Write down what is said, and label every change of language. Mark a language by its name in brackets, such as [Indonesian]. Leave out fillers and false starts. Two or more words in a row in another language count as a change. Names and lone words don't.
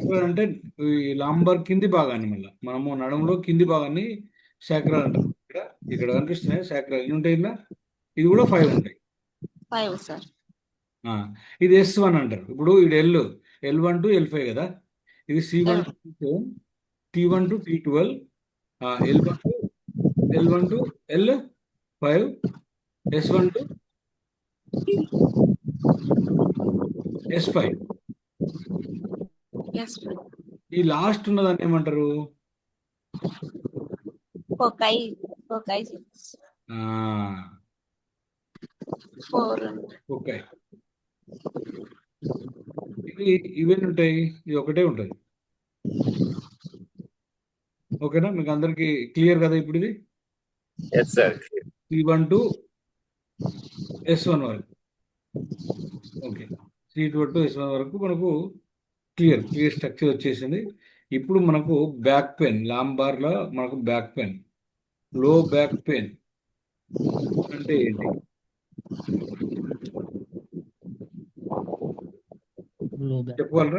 [Telugu] శాక్రాలు అంటే ఈ లాంబర్ కింది భాగాన్ని, మళ్ళీ మనము నడుములో కింది భాగాన్ని శాక్రాలు అంటాం. ఇక్కడ కనిపిస్తున్నాయి శాక్రాలు ఎన్ని ఉంటాయి ఇలా? ఇది కూడా 5 ఉంటాయి. 5 సార్. ఇది S1 అంటారు. ఇప్పుడు ఇది [English] L1 to L5 [Telugu] కదా. [English] ఇది C1 to T1 to T12, L1 to L5, S1 to S5. [Telugu] ఎస్ ఈ లాస్ట్ ఉన్నదాన్ని ఏమంటారు? ఫోకై 4. ఓకే. ఇవన్నీ ఉంటాయి. ఇది ఒకటే ఉంటుంది. ఓకేనా, మీకు అందరికి క్లియర్ కదా ఇప్పుడు? ఇది [English] yes sir. C1 to S1 [Telugu] వరకు. ఓకే, [English] C2 to S1 [Telugu] వరకు మనకు [English] clear structure [Telugu] వచ్చేసింది. ఇప్పుడు మనకు [English] back pain, [Telugu] లాంబార్లో మనకు [English] back pain, low back pain [Telugu] అంటే ఏంటి? చెప్పగలరా?